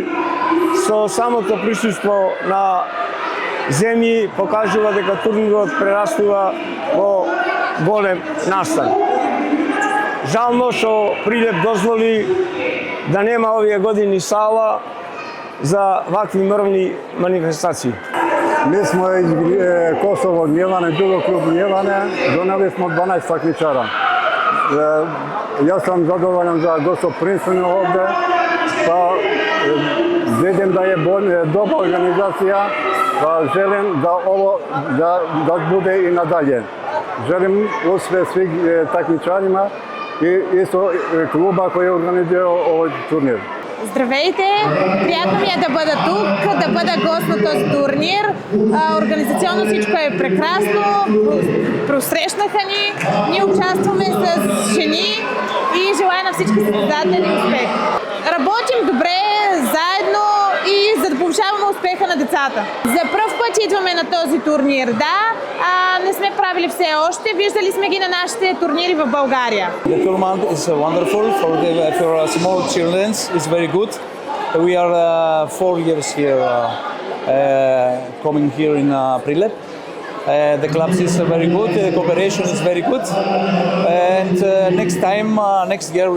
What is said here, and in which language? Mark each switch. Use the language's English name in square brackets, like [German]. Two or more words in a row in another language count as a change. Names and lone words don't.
[Macedonian] Со самото присуство на земји покажува дека турнирот прерастува во голем настан. Жално што Прилеп дозволи да нема овие години сала за вакви мирни манифестации. [Serbian] Mi smo iz Kosovo Gnjevane, judo klub Gnjevane, doneli smo 12 takmičara. Ja sam zadovoljan za gostoprimstvo ovde, pa vidim da je dobra organizacija, pa želim da ovo da bude i nadalje. Želim uspjeh svih takmičarima и isto kluba koji je organizirao ovaj turnir. [Bulgarian] Здравейте! Приятно ми е да бъда тук, да бъда гост на този турнир. Организационно всичко е прекрасно, просрещнаха ни, ние участваме с жени и желая на всички състезатели успех. Работим добре, заедно и за да повишаваме успеха на децата. За пръв път идваме на този турнир, да, не сме правили все още, виждали сме ги на нашите турнири в България. [English] The tournament is wonderful for small children. It's very good. We are 4 years here, coming here in Prilep. The club is very good. The cooperation is very good. And next year.